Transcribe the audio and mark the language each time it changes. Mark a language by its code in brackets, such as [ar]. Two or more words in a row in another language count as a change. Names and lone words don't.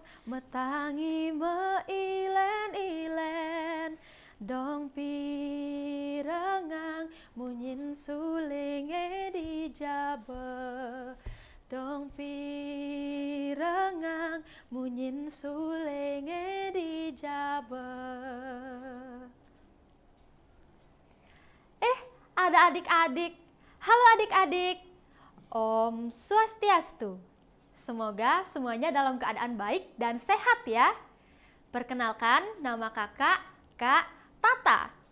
[ban] metangi meilen-ilen, dong pirengang munyin sulinge dijabe, dong pirengang munyin sulinge dijabe. [id] Ada adik-adik. Halo adik-adik. [ban] Om Swastiastu. [id] Semoga semuanya dalam keadaan baik dan sehat ya. Perkenalkan, nama kakak, Kak Tata.